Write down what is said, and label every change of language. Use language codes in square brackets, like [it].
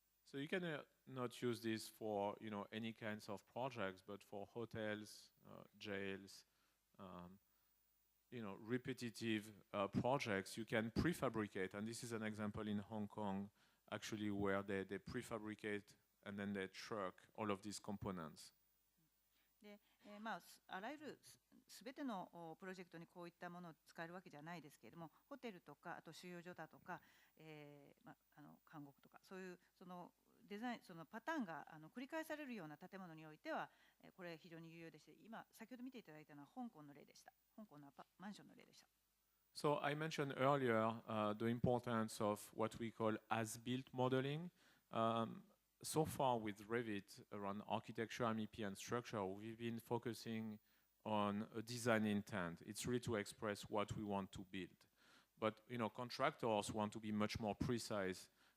[en] So you can not use this for any kinds of projects, but for hotels, jails, repetitive projects, you can prefabricate. And this is an example in Hong Kong, actually, where they prefabricate and then they truck all of these components. [ja] で、あらゆるすべてのプロジェクトにこういったものを使えるわけじゃないですけれども、ホテルとかあと収容所だとか、監獄とかそういうそのデザイン、そのパターンが繰り返されるような建物においては、これ非常に有用でして、今先ほど見ていただいたのは香港の例でした。香港のマンションの例でした。 [en] So I mentioned earlier the importance of what we call as-built modeling. So far with Revit around architecture, MEP, and structure, we've been focusing on a design intent. It's really to express what we want to build. But contractors want to be much more precise.